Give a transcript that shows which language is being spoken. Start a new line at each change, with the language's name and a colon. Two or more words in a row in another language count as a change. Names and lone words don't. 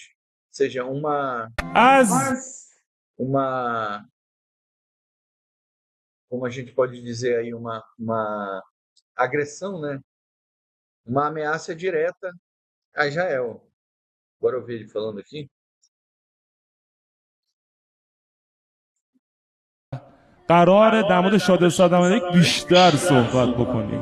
Portuguese: Ou seja, uma como a gente pode dizer aí, uma agressão, né? Uma ameaça direta a Israel. Agora eu vi ele falando aqui.
Persian: قراره در مورد شاد صدمالک بیشتر صحبت بکنیم.